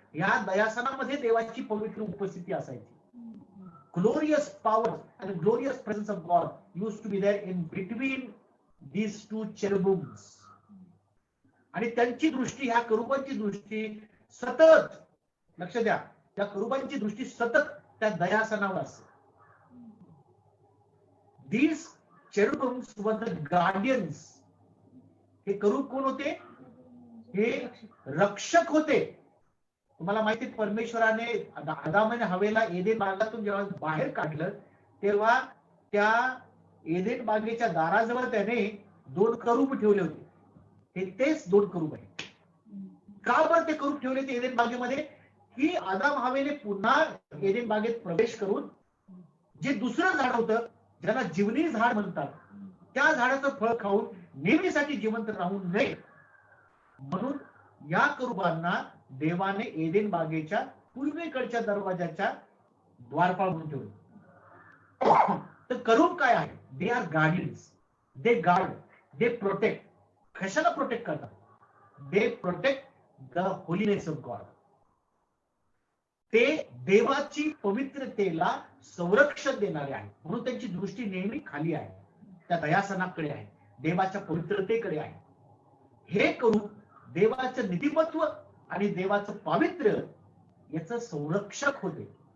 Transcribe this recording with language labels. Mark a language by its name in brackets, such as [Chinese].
[Marathi] या दयासनामध्ये देवाची पवित्र उपस्थिती असायची. [English] Glorious power आणि glorious presence of God used to be there in between these two cherubims. [Marathi] आणि त्यांची दृष्टी, ह्या करूबांची दृष्टी सतत, लक्ष द्या, त्या करूबांची दृष्टी सतत त्या दयासनावर असते. [English] These cherubims were the guardians. [Marathi] हे करूब कोण होते? हे रक्षक होते. तुम्हाला माहिती, परमेश्वराने आदाम आणि हवेला एदेन बागेतून जेव्हा बाहेर काढलं, तेव्हा त्या एदेन बागेच्या दाराजवळ त्याने दोन करूब ठेवले होते. तेच दोन करूब आहेत. का बरं ते करूब ठेवले ते एदेन बागेमध्ये? की आदाम हवेने पुन्हा एदेन बागेत प्रवेश करून जे दुसरं झाड होतं, ज्याला जीवनी झाड म्हणतात, त्या झाडाचं फळ खाऊन नेहमीसाठी जिवंत राहू नये म्हणून या करूबांना देवाने एदेन बागेच्या पूर्वेकडच्या दरवाजाच्या द्वारपाल म्हणून ठेवलं. तर करूब काय आहे? [English] They are guardians. They guard, they protect. [Marathi] कशाला प्रोटेक्ट करतात? [English] They protect the holiness of God. [Marathi] ते देवाची पवित्रतेला संरक्षण देणारे आहे. म्हणून त्यांची दृष्टी नेहमी खाली आहे, त्या दयासनाकडे आहे, देवाच्या पवित्रतेकडे आहे. हे करूब देवाचं नीतिमत्व आणि देवाचं पावित्र्य याचं संरक्षक होते.